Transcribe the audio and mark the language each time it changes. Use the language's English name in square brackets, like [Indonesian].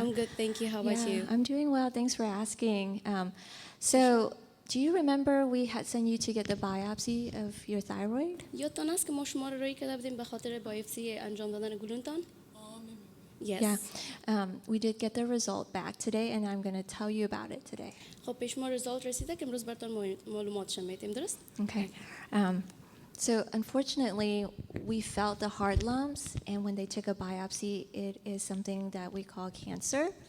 [English] I'm good, thank you. How about you? I'm doing well. Thanks for asking. So, do you remember we had sent you to get the biopsy of your thyroid? [Persian] یادتان است که ما شما رو روی کرده بودیم به خاطر بایوپسی انجام دادن گلوتان؟ [English] Yes. Yeah. We did get the result back today, and I'm going to tell you about it today. [Persian] خب پیش ما رزالت رسیده که امروز براتون معلوماتش میدیم درست؟ [English] Okay. So unfortunately, we felt the hard lumps, and when they took a biopsy, it is something that we call cancer.